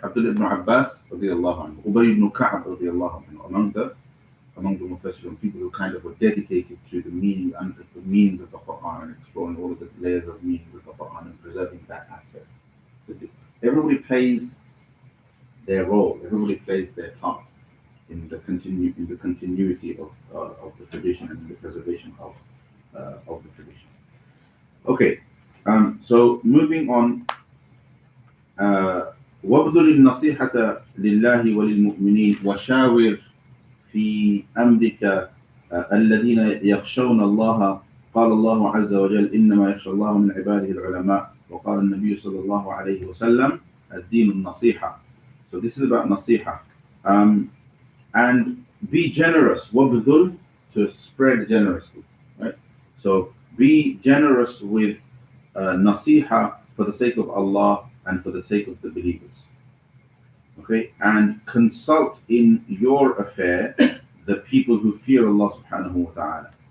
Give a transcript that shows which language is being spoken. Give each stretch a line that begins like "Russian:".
English: Abdullah ibn Abbas radiallahu anhu, Ubay ibn Ka'ab radiallahu anhu, among the Mufassirun, people who kind of were dedicated to the meaning and the meanings of the Quran and exploring all of the layers of meanings of the Quran and preserving that aspect. Everybody plays their role, everybody plays their part in the continuity of the tradition and the preservation of the tradition. Okay, so moving on.
Arabic: وابذل النصيحة لله وللمؤمنين وشاور في أمرك الذين يخشون الله. قال الله عز وجل إنما يخشى الله من عباده العلماء. وقال النبي صلى الله عليه وسلم الدين النصيحة.
English: So this is about nasiha. And be generous. وابذل, to spread generously, right? So be generous with nasiha for the sake of Allah and for the sake of the believers. Okay, and consult in your affair the people who fear Allah subhanahu wa ta'ala.